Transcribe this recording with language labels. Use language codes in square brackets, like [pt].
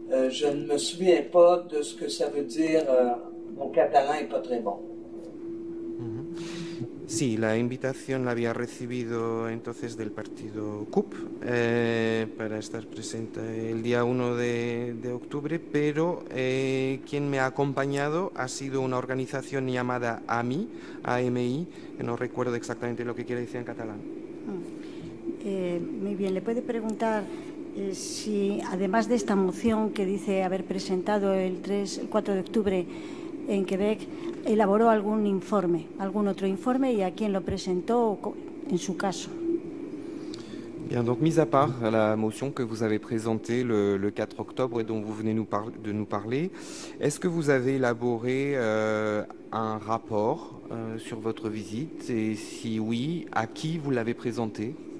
[fr] Je ne me souviens pas de ce que ça veut dire. Mon catalan n'est pas très bon. [es] Sí, la invitación la había recibido entonces del partido CUP para estar presente el día 1 de octubre, pero quien me ha acompañado ha sido una organización llamada AMI, que no recuerdo exactamente lo que quiere decir en catalán. Muy bien, le puede preguntar si además de esta moción que dice haber presentado el 4 de octubre en Quebec, elaboró algún informe, algún otro informe y a quién lo presentó en su caso. [fr] Bien, donc mis à part la motion que vous avez présentée le 4 octobre et dont vous venez de nous parler, est-ce que vous avez élaboré un rapport sur votre visite et si oui, à qui vous l'avez présenté?